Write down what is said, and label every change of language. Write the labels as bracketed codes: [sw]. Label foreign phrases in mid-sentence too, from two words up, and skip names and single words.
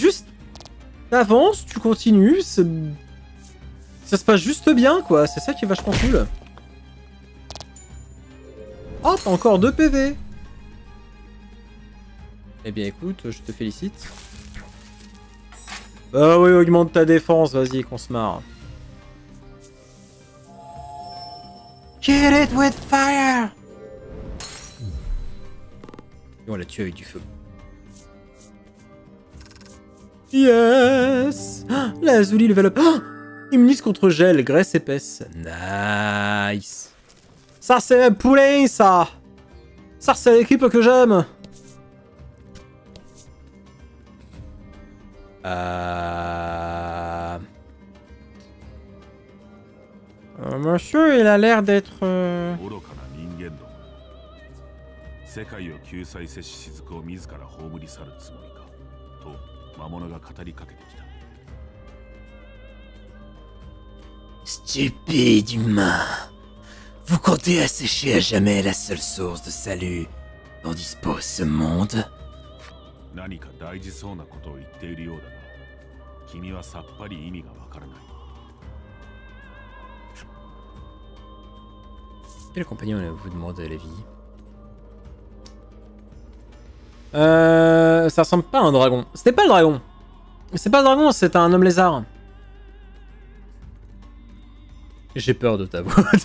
[fr] C'est juste T'avances, tu continues, ça se passe juste bien, quoi. C'est ça qui est vachement cool. Oh, t'as encore 2 PV. Eh bien, écoute, je te félicite. Bah oui, augmente ta défense, vas-y, qu'on se marre. [en] Kill it with fire! [fr] Et on l'a tué avec du feu. Yes! [en] La Azuli level up. [fr] Immunise contre gel, graisse épaisse. Nice! Ça, c'est poulet, ça! Ça, c'est l'équipe que j'aime! Monsieur, il a l'air d'être... [ja] 世界を救済せし雫を自ら葬り去るつもりかと魔物が語りかけてきた。 [fr] Stupide humain. Vous comptez assécher à jamais la seule source de salut dont dispose ce monde? [ja] 何か大事そうなことを言っているようだが、君はさっぱり意味がわからない。 [fr] Quel compagnon vous demande la vie? Ça ressemble pas à un dragon. C'était pas le dragon. C'est pas le dragon, c'est un homme lézard. J'ai peur de ta voix.